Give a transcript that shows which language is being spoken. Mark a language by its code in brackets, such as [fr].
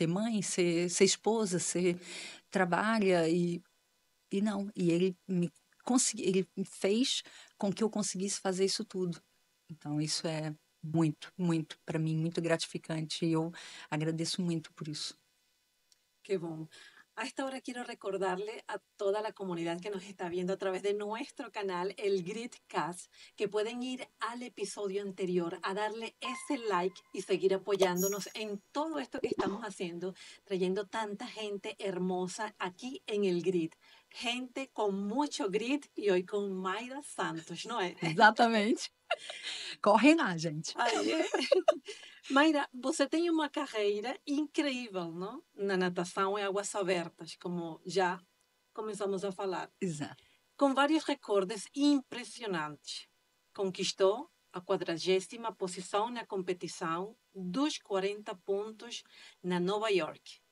[pt] Ser mãe, ser esposa, ser trabalha e não, e ele me fez com que eu conseguisse fazer isso tudo. Então, isso é muito, muito, para mim, muito gratificante e eu agradeço muito por isso. [es] Qué bueno. A esta hora quiero recordarle a toda la comunidad que nos está viendo a través de nuestro canal, el Gridcast, que pueden ir al episodio anterior a darle ese like y seguir apoyándonos en todo esto que estamos haciendo, trayendo tanta gente hermosa aquí en el Grid. Gente con mucho grit y hoy con Mayra Santos, ¿no es? [pt] Exatamente. Correm lá, gente. Aí é. Mayra, você tem uma carreira incrível, não? Na natação em águas abertas, como já começamos a falar, Exato. com vários recordes impressionantes. Conquistou a 40ª posição na competição dos 40 pontos na Nova York,